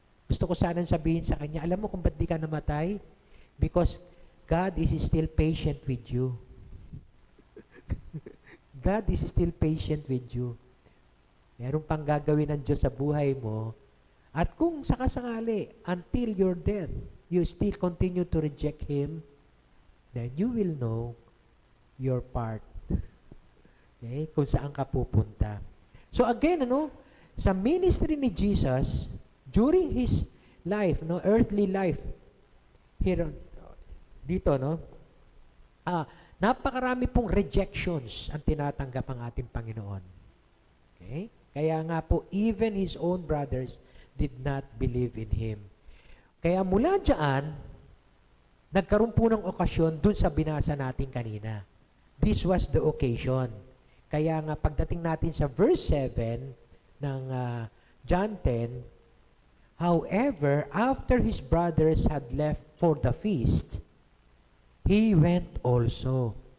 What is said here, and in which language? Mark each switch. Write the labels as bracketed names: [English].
[Filipino] Gusto ko sanang sabihin sa kanya, alam mo kung ba't di ka namatay? [English] Because God is still patient with you. God is still patient with you. [Filipino] Meron pang gagawin ng Diyos sa buhay mo. At kung sakasakali, [English] until your death, you still continue to reject Him, then you will know your part. [Filipino] Okay? Kung saan ka pupunta. So again, sa ministry ni Jesus, [English] during His life, earthly life, here, [Filipino] dito, napakarami pong rejections ang tinatanggap ang ating Panginoon. Okay? Kaya nga po, [English] even His own brothers did not believe in Him. [Filipino] Kaya mula dyan, nagkaroon po ng okasyon dun sa binasa natin kanina. [English] This was the occasion. [Filipino] Kaya nga, pagdating natin sa verse 7 ng John 10, [English] however, after his brothers had left for the feast, he went also.